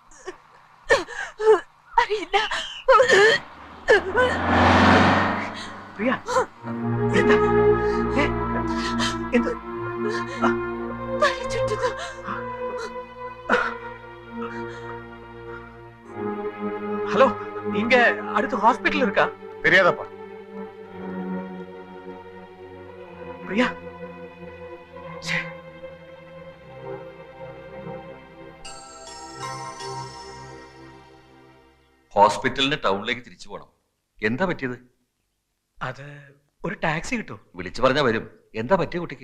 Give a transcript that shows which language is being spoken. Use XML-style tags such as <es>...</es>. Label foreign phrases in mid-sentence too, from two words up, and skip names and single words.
<ml>അറിയില്ല. പ്രിയ, എന്താ? എന്ത്?</ml> <ta>ஹலோ, இங்க அடுத்து ஹாஸ்பிடல் இருக்கா? தெரியாதப்பா. பிரியா,</ta> <ml>ഹോസ്പിറ്റലിന് ടൗണിലേക്ക് തിരിച്ചു പോകണം. എന്താ പറ്റിയത്? അത് ഒരു ടാക്സി കിട്ടൂ? വിളിച്ചു പറഞ്ഞാ വരും. എന്താ പറ്റിയ കുട്ടിക്ക്?</ml>